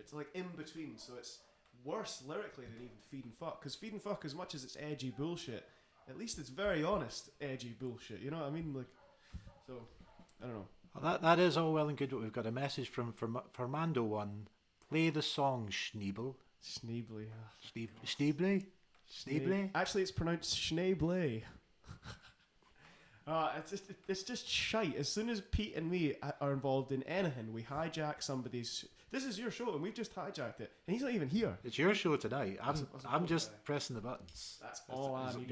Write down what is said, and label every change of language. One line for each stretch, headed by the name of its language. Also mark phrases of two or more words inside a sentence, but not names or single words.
English: It's like in between, so it's worse lyrically than even Feed and Fuck, because Feed and Fuck, as much as it's edgy bullshit, at least it's very honest edgy bullshit, you know what I mean? Like, so, I don't know. Well, that is all well and good, but we've got a message from Mando 1. Play the song, Schneebel. Schneebly. Schneebly? Schneebly? Actually, it's pronounced Schneebly. It's just shite. As soon as Pete and me are involved in anything, we hijack somebody's. This is your show, and we've just hijacked it, and he's not even here. It's your show tonight. I'm just pressing the buttons. That's all I need.